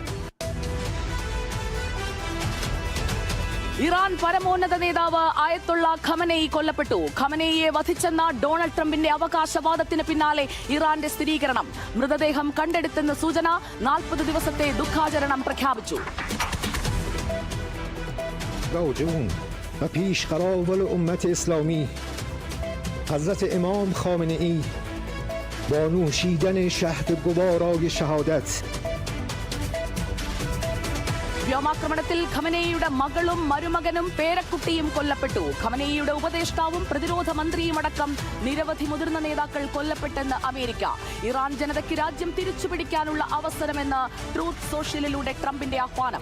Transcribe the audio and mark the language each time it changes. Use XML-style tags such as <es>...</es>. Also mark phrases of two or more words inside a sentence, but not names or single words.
<ml>ഇറാൻ പരമോന്നത നേതാവ് അയത്തുള്ള ഖമനേയി കൊല്ലപ്പെട്ടു. ഖമനേയിയെ വധിച്ചെന്ന ഡൊണാൾഡ് ട്രംപിന്റെ അവകാശവാദത്തിന് പിന്നാലെ ഇറാന്റെ സ്ഥിരീകരണം. മൃതദേഹം കണ്ടെടുത്തെന്ന് സൂചന. 40 ദിവസത്തെ ദുഃഖാചരണം പ്രഖ്യാപിച്ചു.</ml> <fa>راجعون و پیشقراول امت اسلامی حضرت امام خامنه‌ای با نوشیدن شهد گوارای شهادت.</fa> <ml>വ്യോമാക്രമണത്തിൽ ഖമനേയിയുടെ മകളും മരുമകനും പേരക്കുട്ടിയും കൊല്ലപ്പെട്ടു. ഖമനേയിയുടെ ഉപദേഷ്ടാവും പ്രതിരോധ മന്ത്രിയുമടക്കം നിരവധി മുതിർന്ന നേതാക്കൾ കൊല്ലപ്പെട്ടെന്ന് അമേരിക്ക. ഇറാൻ ജനതയ്ക്ക് രാജ്യം തിരിച്ചുപിടിക്കാനുള്ള അവസരമെന്ന് ട്രൂത്ത് സോഷ്യലിലൂടെ ട്രംപിന്റെ ആഹ്വാനം.</ml>